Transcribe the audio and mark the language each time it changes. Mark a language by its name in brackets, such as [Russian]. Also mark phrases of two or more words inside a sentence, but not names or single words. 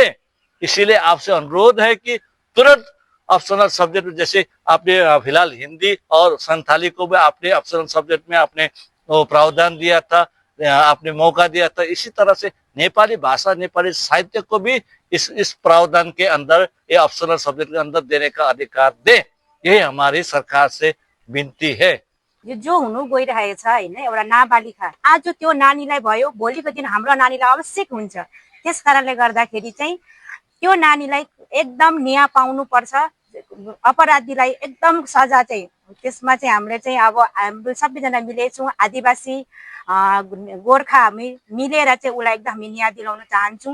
[Hindi] इसीलिए आपसे अनुरोध है कि तुरंत [English] optional subject, [Hindi] जैसे आपने फिलहाल हिंदी और संथाली को भी आपने [English] optional subject [Hindi] में आपने प्रावधान दिया था, आपने मौका दिया था, इसी तरह से नेपाली भाषा नेपाली साहित्य को भी इस प्रावधान के अंदर, ये [English] optional subject [Hindi] के अंदर देने का अधिकार दे। यही हमारी सरकार से विनती है। [Nepali] यो जो हुनु गइरहेछ हैन, एउटा नाबालिका आज त्यो नानीलाई भयो, भोलिको दिन हाम्रो नानीलाई आवश्यक हुन्छ। त्यस कारणले गर्दाखेरि चाहिँ त्यो नानीलाई एकदम न्याय पाउनुपर्छ। अपराधीलाई एकदम सजा चाहिँ, त्यसमा चाहिँ हामीले चाहिँ अब हाम्रो सबैजना मिलेछौँ, आदिवासी गोर्खा हामी मिलेर चाहिँ उसलाई एकदम हामी न्याय दिलाउन चाहन्छौँ।